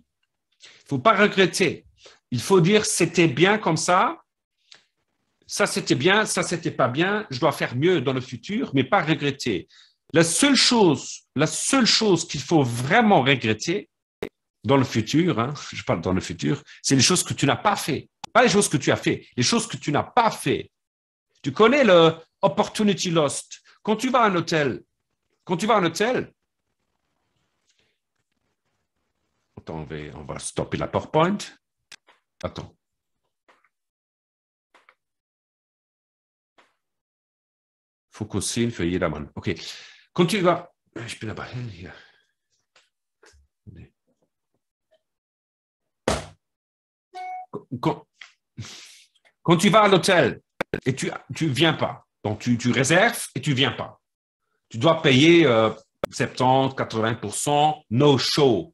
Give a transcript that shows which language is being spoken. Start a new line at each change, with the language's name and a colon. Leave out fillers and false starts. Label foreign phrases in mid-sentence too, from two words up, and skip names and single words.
French: Il ne faut pas regretter. Il faut dire c'était bien comme ça c'était bien, ça c'était pas bien, je dois faire mieux dans le futur, mais pas regretter. La seule chose qu'il faut vraiment regretter dans le futur, je parle dans le futur, c'est les choses que tu n'as pas fait. Pas les choses que tu as fait, les choses que tu n'as pas fait. Tu connais le
English: opportunity lost.
French: Quand tu vas à un hôtel, attends, on va stopper la PowerPoint. Attends.
German: Fokussieren für jedermann.
French: OK. Quand tu vas...
German: Ich bin dabei. Hier.
French: Quand tu vas à l'hôtel et tu viens pas, donc tu réserves et tu viens pas, tu dois payer 70, 80%,
English: no show.